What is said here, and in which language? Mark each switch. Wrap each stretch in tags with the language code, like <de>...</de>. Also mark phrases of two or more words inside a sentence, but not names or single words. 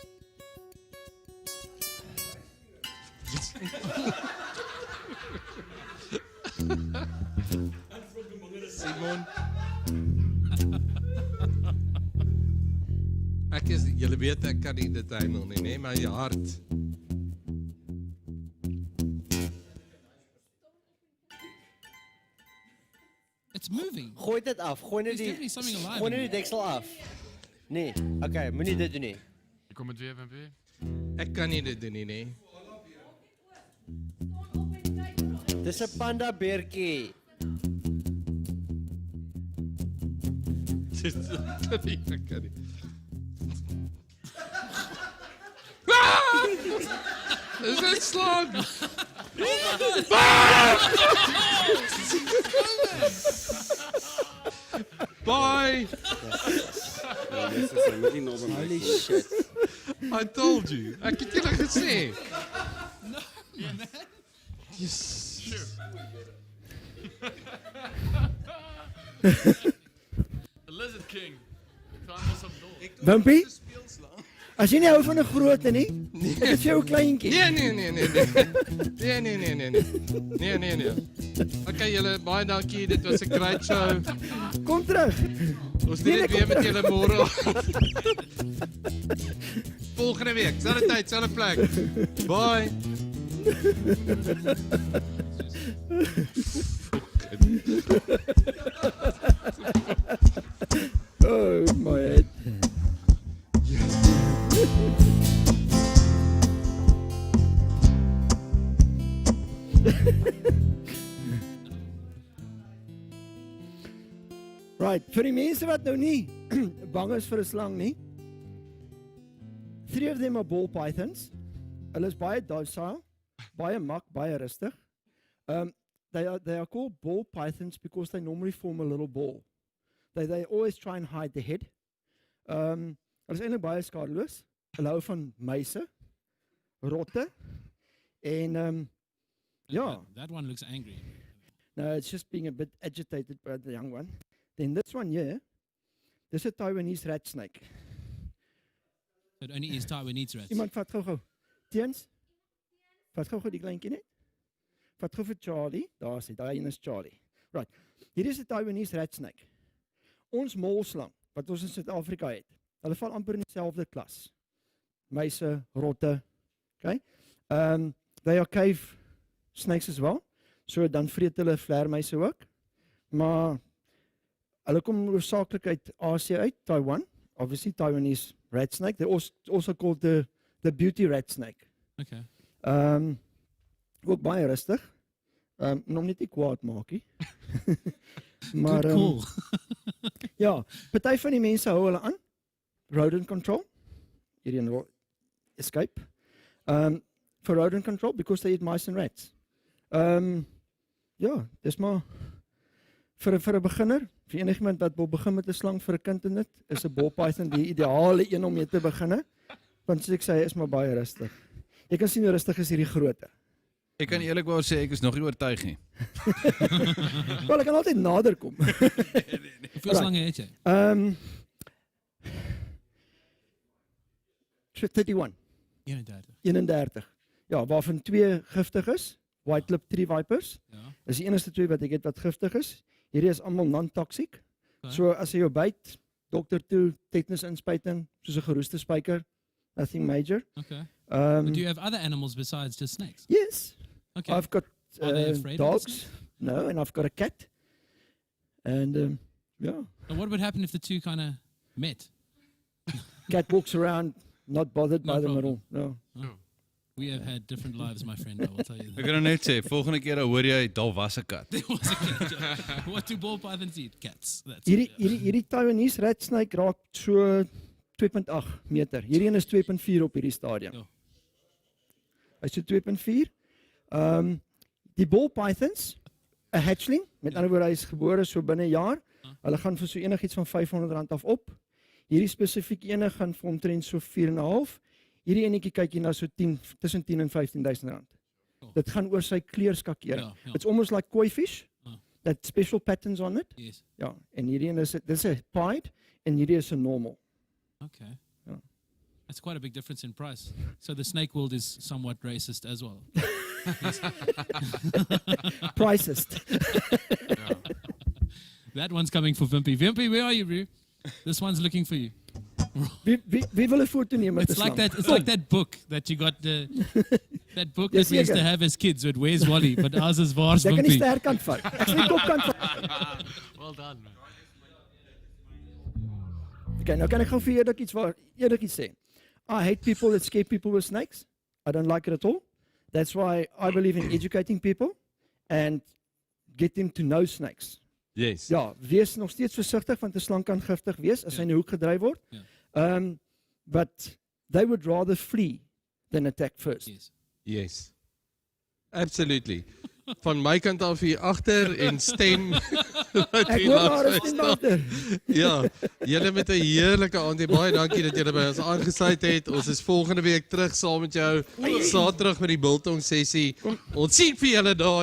<af>Simon. Julle weet ek kan nie dit handle nie, nee, my hart.</af> <en>It's moving.</en> <af>Gooi dit af. Gooi net</af> <en>There's definitely something alive</en> <af>gooi</af> <en>in</en> <af>net die</af> <en>here.</en> <af>deksel af. Nee. Okay, moenie dit doen nie. Jy kom met weer, Wimpy. Ek kan nie dit doen nie, nee. Dis 'n panda beertjie. Ek kan nie. Is dit slang?</af> <en>Bye. Holy shit. I told you.</en> <af>Ek het julle gesê.</af> <en>No, man. Yes. The Lizard King. Time some door. Wimpy?</en> <af>As jy nie hou van 'n grootte nie, ek het vir jou 'n kleintjie. Nee. Okay, julle baie dankie. Dit was 'n</af> <en>great show.</en> <af>Kom terug. Ons doen dit weer met julle môre. Volgende week, selfde tyd, selfde plek. Bye.</af> <en>Oh my head. Right,</en> <af>vir die mense wat nou nie bang is vir 'n slang nie.</af> <en>3 of them are ball pythons.</en> <af>Hulle is baie docile, baie mak, baie rustig.</af> <en>They are called ball pythons because they normally form a little ball. They always try and hide the head.</en> <af>Hulle is eintlik baie skadeloos. Hulle hou van muise, rotte en ja.</af> <en>That one looks angry. No, it's just being a bit agitated by the young one. Then this one here, this is a Taiwanese rat snake. It only eats Taiwanese rats.</en> <af>Iemand vat gou. Teens. Vat gou die kleintjie net. Vat gou vir Charlie. Daar is hy. Daai een is Charlie. Right. Hier is 'n</af> <en>Taiwanese rat snake.</en> <af>ons molslang wat ons in Suid-Afrika het, hulle val amper in dieselfde klas. Muise, rotte, okay?</af> <en>They are cave snakes as well,</en> <af>so dan vreet hulle vleermuise ook, maar hulle kom oorsakelijk uit Asie uit,</af> <en>Taiwan, obviously Taiwanese rat snake, they also called the beauty rat snake. Okay.</en> <af>Ook baie rustig, nog net nie kwaad maak nie. Maar,</af> <en>Good call.</en> <af>ja, party van die mense hou hulle aan,</af> <en>rodent control,</en> <af>hierdie wil</af> <en>escape, for rodent control, because they eat mice and rats.</en> <af>Ja, dis maar, vir 'n beginner, vir enigiemand wat wil begin met 'n slang vir 'n kind en dit, is 'n</af> <en>ball python</en> <af>die ideale een om mee te begin, want soos ek sê, is maar baie rustig. Jy kan sien hoe rustig is hierdie grootte. Ek kan eerlikwaar sê, ek is nog nie oortuig nie. Wel, ek kan altyd nader kom. Hoeveel slange het jy? 31. 31. Ja, waarvan 2 giftig is,</af> <en>white lip tree vipers.</en> <af>Ja. Dis die enigste 2 wat ek het wat giftig is. Hierdie is almal non-toxic. Okay. So as jy jou byt, dokter toe, tetanus inspuiting, soos 'n geroeste spyker,</af> <en>nothing major. Okay. But do you have other animals besides just snakes? Yes. Okay. I've got Are they afraid of the dogs. No, and I've got a cat. And yeah. And what would happen if the two kind of met? Cat walks around, not bothered No by them at problem. all. No. Oh. We have had different lives, my friend, I will tell you</en> <af>Ek</af> <en>that.</en> <af>kan nou net sê, volgende keer dan hoor jy, daar was 'n kat.</af> <en>There was a cat. Yeah. What do ball pythons eat? Cats. That's</en> <af>Hierdie</af> <en>Taiwanese rat snake</en> <af>raak so 2.8 meter. Hierdie een is 2.4 op hierdie stadium. Ja. Hy's so 2.4. Die ball pythons, 'n hatchling, met ander woorde hy is gebore so binne 'n jaar. Hulle gaan vir so enigiets van R500 af op. Hierdie spesifieke ene gaan vir omtrent so 4.5. Hierdie enetjie kyk jy na so tussen 10 en 15,000 rand. Dit gaan oor sy kleurskakering. Ja.</af> <en>It's almost like koi fish. That special patterns on it. Yes.</en> <af>Ja, en hierdie een is dis 'n pied en hierdie is 'n normal. Okay. Ja.</af> <en>That's quite a big difference in price. So the snake world is somewhat racist as well. Pricist. That one's coming for Vimpy. Vimpy, where are you, bro? This one's looking for you.</en> <af>Wie wil 'n foto neem met 'n</af> <en>It's like</en> <af>slang?</af> <en>that. It's like that book that you got. That book</en> <af>Ja,</af> <en>that we used to</en> <af>seker.</af> <en>have as kids. With Where's Wally? But ours is Waar's</en> <af>Jy kan die Vimpy. sterkant vat. Ek sê die kopkant vat.</af> <en>Well done, man.</en> <af>Okay, nou kan ek gou vir eerlik iets sê.</af> <en>I hate people that scare people with snakes. I don't like it at all. That's why I believe in educating people and get them to know snakes. Yes.</en> <af>Ja, wees nog steeds versigtig want 'n slang kan giftig wees as hy in 'n hoek gedryf word.</af> <en>But they would rather flee than attack first. Yes. Absolutely.</en> <af>Van my kant af hier agter en stem wat Ek hier hoor langs daar my is staan. agter. Ja, julle met 'n heerlike aand. Baie dankie dat julle by ons aangesluit het. Ons is volgende week terug saam met jou. Saterdag met die biltong sessie. Ons sien vir julle daar.</af>